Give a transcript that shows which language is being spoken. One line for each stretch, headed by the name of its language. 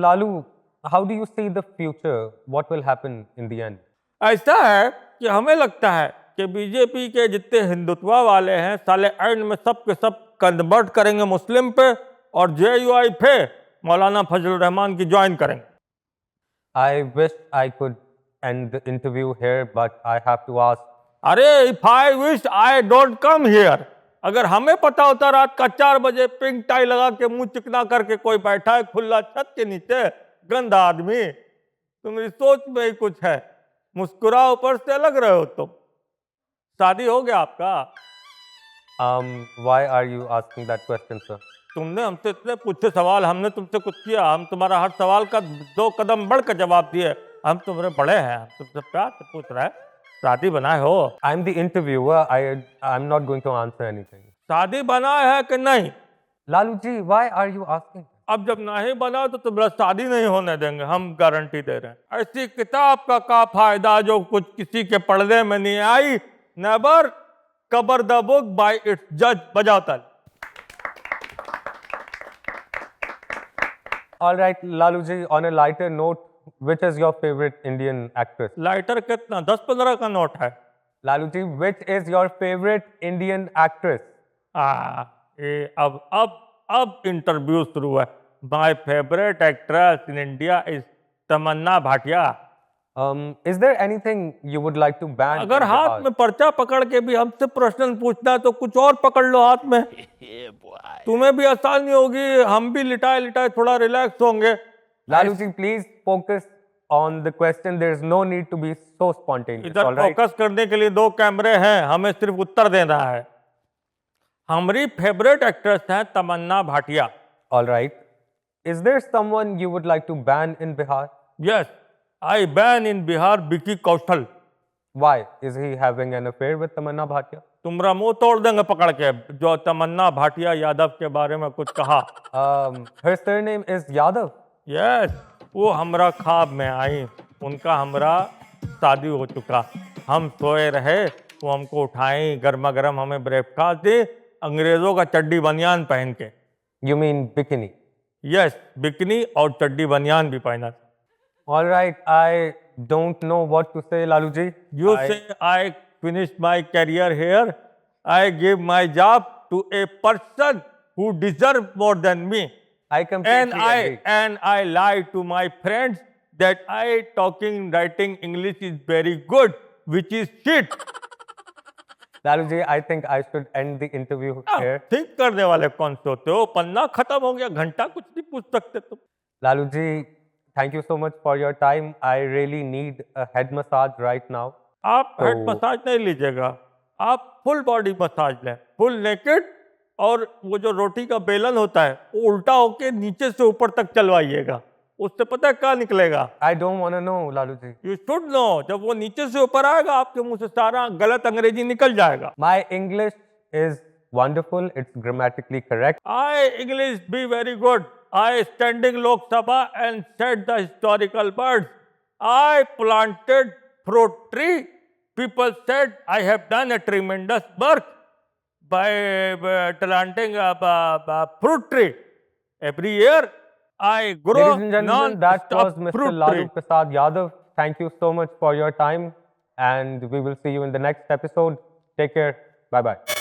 English: Lalu, how do you see the future? What will happen in the end?
Hindi: ऐसा है कि हमें लगता है कि बीजेपी के जितने हिंदुत्व वाले हैं साले एंड में सब के सब कन्वर्ट करेंगे मुस्लिम पे और जेयूआई पे मौलाना फजल रहमान की ज्वाइन करेंगे।
English: I wish I could end the interview here, but I have to ask.
Hindi: अरे
English: if I wish I don't come here,
Hindi: अगर हमें पता होता रात का 4 बजे पिंक टाई लगा के मुंह चिकना करके कोई बैठा है खुला छत के नीचे, गंदा आदमी, तुम्हारी सोच में ही कुछ है, मुस्कुरा ऊपर से लग रहे हो तुम। शादी हो गया आपका?
English: Why are you asking that question, sir?
Hindi: तुमने हमसे इतने पूछे सवाल, हमने तुमसे कुछ किया? हम तुम्हारा हर सवाल का 2 कदम बढ़ कर जवाब दिए। हम तुम्हारे बड़े हैं, हम तुमसे प्यार से पूछ रहे हैं, शादी बनाए हो?
English: I'm the interviewer. I'm not going to answer anything.
Hindi: शादी बनाए है कि नहीं?
English: Lalu ji, why are you asking?
Hindi: अब जब नहीं बना तो तुम्हारा शादी नहीं होने देंगे, हम गारंटी दे रहे हैं। ऐसी किताब का फायदा जो कुछ किसी के पढ़ने में नहीं आई।
English: Never cover the book by it's जज।
Hindi: बजाओ ताली।
English: All right, Lalu ji, on a lighter note, which is your favorite Indian actress?
Hindi: Lighter कितना? 10-15 का नोट है।
English: Lalu ji, which is your favorite Indian actress?
Hindi: ये अब इंटरव्यू शुरू है।
English: My favourite actress in India is Tamanna Bhatia. Is there anything you would like to ban?
Hindi: अगर
English: in
Hindi: हाथ
English: Bihar?
Hindi: में पर्चा पकड़ के भी हमसे प्रश्न पूछना है तो कुछ और पकड़ लो हाथ में, तुम्हें भी आसानी होगी, हम भी लिटाए लिटाए थोड़ा रिलैक्स होंगे।
English: Lalu ji, please focus on the question. There is no need to be so spontaneous.
Hindi: इधर
English: All right.
Hindi: फोकस करने के लिए 2 कैमरे हैं, हमें सिर्फ उत्तर देना है। हमारी फेवरेट एक्ट्रेस है तमन्ना Bhatia.
English: All right. Is there someone you would like to ban in Bihar? Yes, I ban in Bihar Vicky Kaushal. Why? Is he having an affair with Tamanna Bhatia?
Hindi: तुम्हारा मुंह तोड़ देंगे पकड़ के जो तमन्ना भाटिया यादव के बारे में कुछ कहा।
English: Her surname is Yadav.
Hindi: Yes, वो हमरा ख्वाब में आई, उनका हमरा शादी हो चुका, हम सोए रहे, वो हमको उठाई, गर्मा गर्म हमें ब्रेकफास्ट दी, अंग्रेजों का चड्डी बनियान पहन के।
English: You mean bikini?
Hindi: Yes, bikini और चड्डी बनियान भी पहना।
English: All right. I don't know what to say, Lalu ji. You say I finished my career here. I give my job to a person who deserve more than me. I completely agree. And I lie to my friends that I writing English is very good, which is shit. Lalu ji, I think I should end the interview here.
Hindi: Think करने वाले कौन से होते हो? पन्ना खत्म हो गया, घंटा कुछ नहीं पूछ सकते तुम।
English: Lalu ji, thank you so much for your time. I really need a head massage right now.
Hindi: आप हेड मसाज नहीं लीजिएगा, आप फुल बॉडी मसाज लें, फुल नेकेड, और वो जो रोटी का बेलन होता है वो उल्टा होके नीचे से ऊपर तक चलवाइएगा, उससे पता है क्या निकलेगा?
English: I don't want to know, Lalu ji. You should know,
Hindi: जब वो नीचे से ऊपर आएगा आपके मुंह से सारा गलत अंग्रेजी निकल जाएगा।
English: My English is wonderful. It's grammatically correct. I English be very good, I standing Lok Sabha and said the historical words, I planted fruit tree, people said I have done a tremendous work by planting a fruit tree. Every year I grow Ladies and gentlemen, that was non-stop Mr. fruit Lalu tree. Prasad Yadav. Thank you so much for your time, and we will see you in the next episode. Take care. Bye bye.